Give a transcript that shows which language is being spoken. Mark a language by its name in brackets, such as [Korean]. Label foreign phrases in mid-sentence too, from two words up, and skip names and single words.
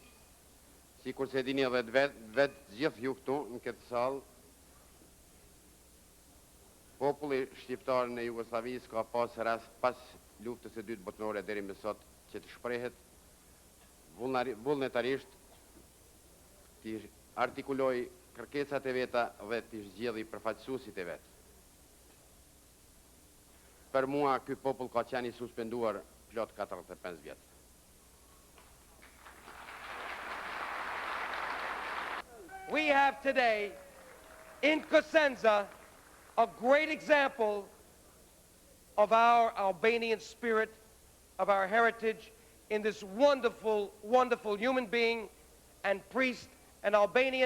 [Albanian] Sikur se dini edhe vetë gjithë ju këtu në këtë sallë, populli shqiptar në Jugosllavi s'ka pas rast pas luftës së dytë botërore deri më sot që të shprehet vullnetarisht, të artikuloj kërkesat e veta dhe të zgjedhë përfaqësuesit e vet. Për mua ky popull ka qenë i suspenduar plot 45 vjet. [English] We have today in Cosenza a great example of our Albanian spirit, of our heritage, in this wonderful, wonderful human being and priest, an Albanian.